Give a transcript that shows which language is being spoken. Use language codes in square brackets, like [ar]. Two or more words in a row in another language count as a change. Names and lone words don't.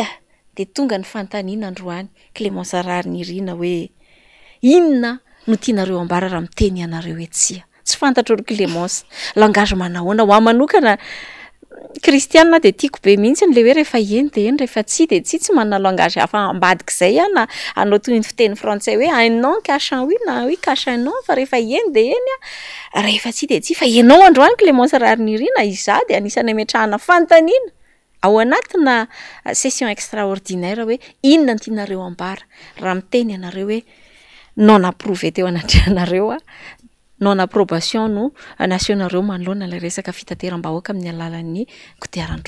[mg] de tonga ny fantaniana androany Clémence Rahanirina hoe inona no tianareo ambara raha miteny ianareo hoe tsia tsy fantatro ry Clémence langage manahoana ho amanokana Kristiana de tiako be mihitsy le hoe rehefa eny de eny rehefa tsy de tsy manana langage hafa ambadik'izay na anao toy ny fiteny frantsay hoe [fr] un non cache un oui [mg] na [fr] oui cache un non [mg] fa rehefa eny de eny rehefa tsy de tsy fa ianao androany Clémence Rahanirina iza de anisany ametrahana fantaniana ao anatina [fr] session extraordinaire [mg] hoe inona ny tianareo ambara raha miteny ianareo hoe [fr] non approuvé [mg] teo anatrehanareo [fr] non approbation [mg] no nasionareo manoloana ilay resaka fitateram-bahoaka amin'ny alalan'ny kodiaran-droa